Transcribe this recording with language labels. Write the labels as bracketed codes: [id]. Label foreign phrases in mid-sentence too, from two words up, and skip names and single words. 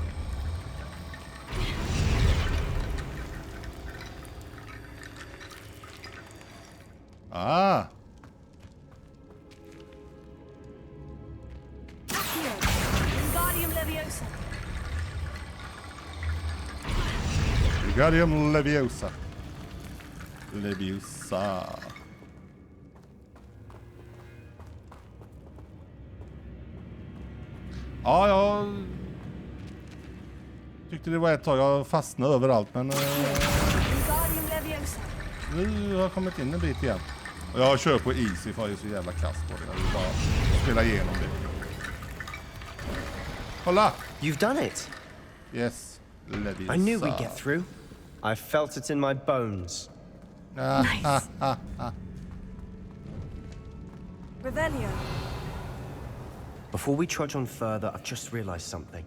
[en] Ah! Here. Wingardium Leviosa. Wingardium Leviosa. Leviosa. [sv] Ja, jag tyckte det var ett tag jag fastnade överallt, men [en] Wingardium Leviosa. [sv] nu har jag kommit in en bit igen. Och jag kör på easy för jag är så jävla kass på det. Jag vill bara spela igenom det. Kolla! [en] You've done it. Yes, Leviosa. I knew we'd get through. I felt it in my bones. Nice. Revelio. Before we trudge on further, I've just realized something.